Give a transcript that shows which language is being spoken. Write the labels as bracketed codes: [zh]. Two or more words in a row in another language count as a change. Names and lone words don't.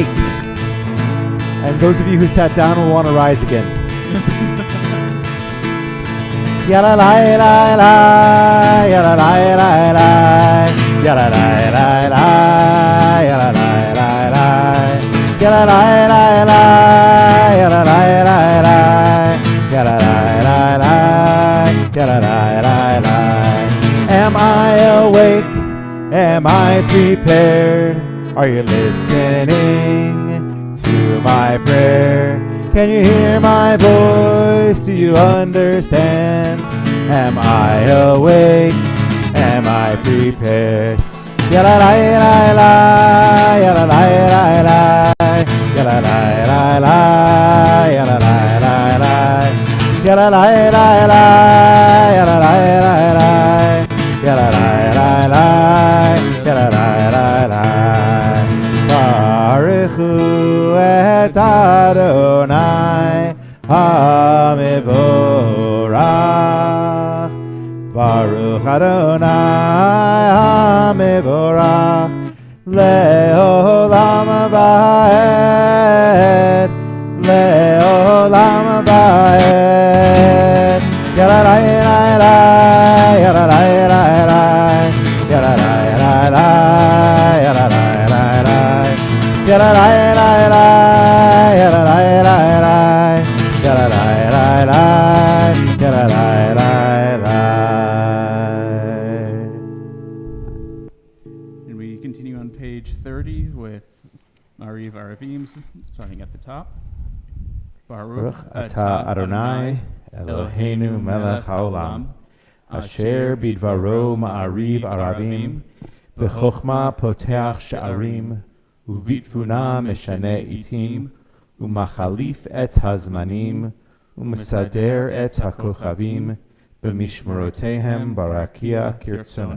[en] And those of you who sat down will want to rise again. Yala la la la, yala la la la, yala la la la, yala la la la, yala la la la, yala la la la, yala la la la, yala la la la. Am I awake? Am I prepared? Are you listening to my prayer? Can you hear my voice? Do you understand? Am I awake? Am I prepared? Yala la la la, yala la la la, yala la la la, yala la la la, yala la la la, yala la la la, yala la la la, yala la la la. [he] ברכו את אדני המבורך. ברוך אדני המבורך לעולם ועד לעולם ועד. Yala la la la, yala la la la, yala la la la, yala la la la, yala la la la, yala la la la, yala la la la, yala la la la. [en] And we continue on page 30 with Mariv Aravim, starting at the top. [he] ברוך אתה אדני אלהינו מלך העולם אשר בדברו מעריב ערבים בחכמה פותח שערים ובתבונה משנה עיתים, ומחליף את הזמנים, ומסדר את הכוכבים, במשמרותיהם ברקיע כרצונו.